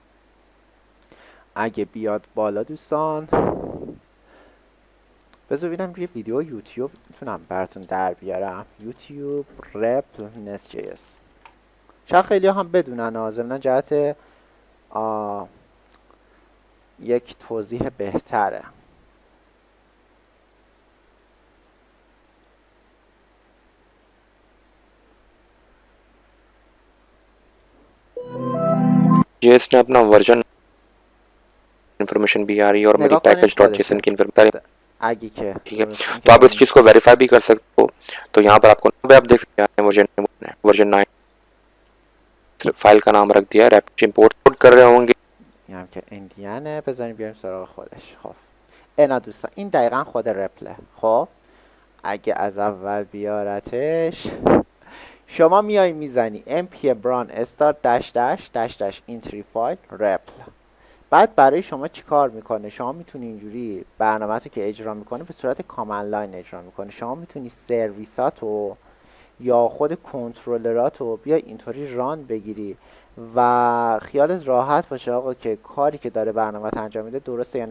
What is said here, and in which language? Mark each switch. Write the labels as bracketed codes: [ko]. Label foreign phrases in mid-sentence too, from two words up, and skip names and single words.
[fa] اگه بیاد بالا دوستان، بذار ببینم یه ویدیو یوتیوب میتونم براتون در بیارم. یوتیوب رپل Nest.js. شاید خیلی هم بدونن، ضمن جهت یک توضیح بهتره. [hi] JS ने अपना [en] version information [hi] भी आ रही है और मेरी पैकेज.json की इंफॉर्मेशन आगे के ठीक है। तो आप इस चीज को वेरीफाई भी कर सकते हो। तो यहाँ पर आपको आप देख सकते हैं वर्जन 9 फाइल का नाम रख दिया है, [en] rapid import [hi] कर रहे होंगे [fa] هم که اندیانه. بذاریم بیاریم سراغ خودش. خب اینا دوستان این دقیقا خود رپله. خب اگه از اول بیارتش، شما میای میزنی [en] npm run start -- entry file [fa] رپل. بعد برای شما چی کار میکنه؟ شما میتونی اینجوری برنامه تو که اجرا میکنه به صورت [en] command line [fa] اجرا میکنه. شما میتونی سرویساتو یا خود کنترلراتو بیای اینطوری ران بگیری و خیالت راحت باشه آقا که کاری که داره برنامه انجام میده درسته یا نه.